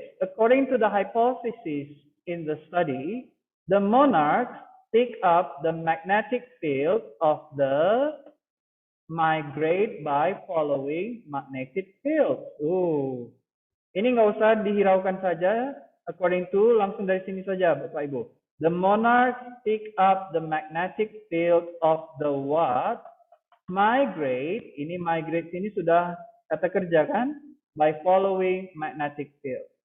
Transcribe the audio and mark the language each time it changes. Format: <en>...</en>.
<en>According to the hypothesis in the study, the monarchs pick up the magnetic field of the migrate by following magnetic field.</en> <id>Ini nggak usah dihiraukan saja. According to, langsung dari sini saja Bapak Ibu.</id> <en>The monarchs pick up the magnetic field of the what? Migrate.</en> <id>Ini migrate ini sudah kata kerja kan?</id> <en>By following magnetic field.</en>